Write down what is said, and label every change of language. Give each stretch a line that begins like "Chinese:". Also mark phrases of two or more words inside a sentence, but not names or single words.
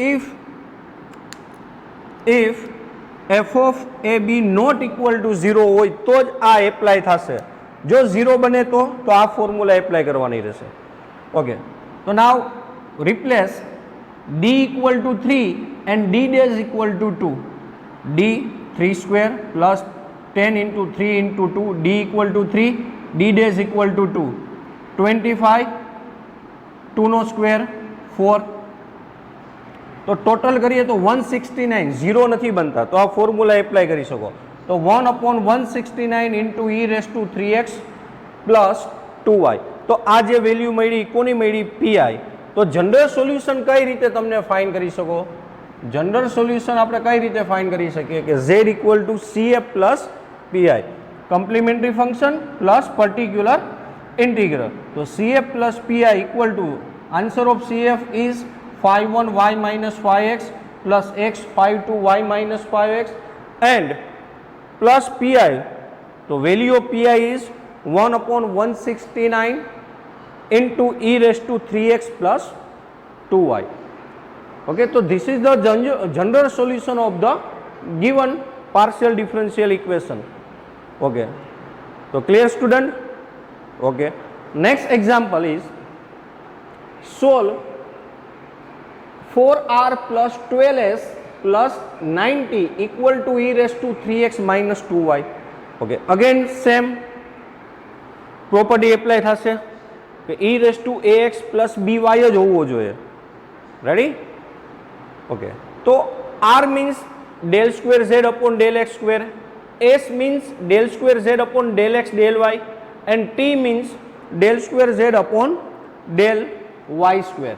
English: if f of ab not equal to 0
Gujarati: હોય તો જ આ એપ્લાય થશે. જો 0 બને તો આ
English: formula apply
Gujarati: કરવાની રહેશે.
English: ઓકે, તો now replace d equal to 3 and d dash equal to 2. d 3 square plus 10 into 3 into 2, d equal to 3, d dash equal to 2.
Gujarati: 25, 2 નો square 4. તો ટોટલ કરીએ તો 169, 0 નથી બનતા, તો આ
English: formula apply
Gujarati: કરી શકો.
English: તો 1 upon 169 into e raised to 3x plus 2y.
Gujarati: તો આ જે વેલ્યુ મળી, કોની મળી? PI. તો
English: general solution
Gujarati: કઈ રીતે તમને ફાઇન્ડ કરી શકો?
English: general solution
Gujarati: આપણે કઈ રીતે ફાઇન્ડ કરી શકીએ કે
English: z equal to CF plus PI, complementary function plus particular integral. તો CF plus PI equal to answer of CF is 51y minus 5x plus x 52y minus 5x and plus PI. તો value of PI is 1 upon 169 into e raised to 3x plus 2y. Okay, so this is the general solution of the given partial differential equation. Okay, so clear student? Okay, next example is solve 4r plus 12s plus 90 equal to e raised to 3x minus 2y. Okay, again same property apply
Gujarati: થશે કે
English: e raised to ax plus by
Gujarati: જ હોવો જોઈએ.
English: Ready? ઓકે, તો r means del square z upon del x square, s means del square z upon del x del y and t means del square z upon del y square.